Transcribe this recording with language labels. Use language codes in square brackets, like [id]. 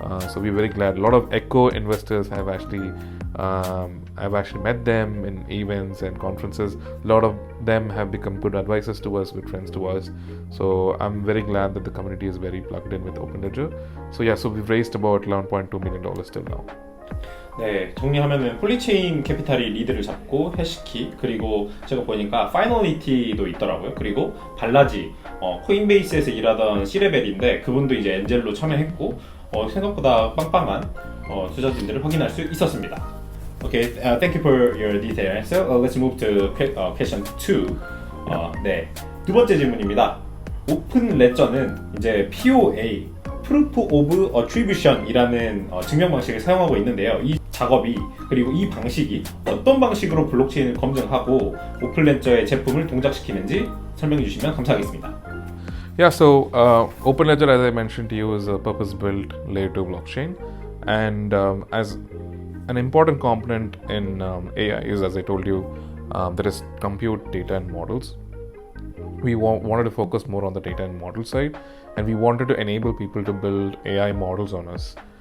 [en] So we're very glad. A lot of Echo investors have actually I've actually met them in events and conferences. A lot of them have become good advisors to us, good friends to us. So I'm very glad that the community is very plugged in with OpenLedger. So we've raised about $11.2 million till now. [ko] 네, 정리하면은 폴리체인 캐피탈이 리드를 잡고 해시키, 그리고 제가 보니까 파이널리티도 있더라고요. 그리고 발라지, 코인베이스에서 일하던 C레벨인데 그분도 이제 엔젤로 참여했고 생각보다 빵빵한 투자진들을 확인할 수 있었습니다. [en] Okay, thank you for your detail. So let's move to question 2. [ko] 네, 두 번째 질문입니다. 오픈 레저는 이제 POA, Proof of Attribution이라는 증명 방식을 사용하고 있는데요. 이 작업이 그리고 이 방식이 어떤 방식으로 블록체인을 검증하고 오픈레저의 제품을 동작시키는지 설명해 주시면 감사하겠습니다. [en] Yeah, so OpenLedger, as I mentioned to you, is a purpose-built layer 2 blockchain, and as an important component in AI is, as I told you, there is compute, data, and models. We wanted to focus more on the data and model side, and we wanted to enable people to build AI models on us.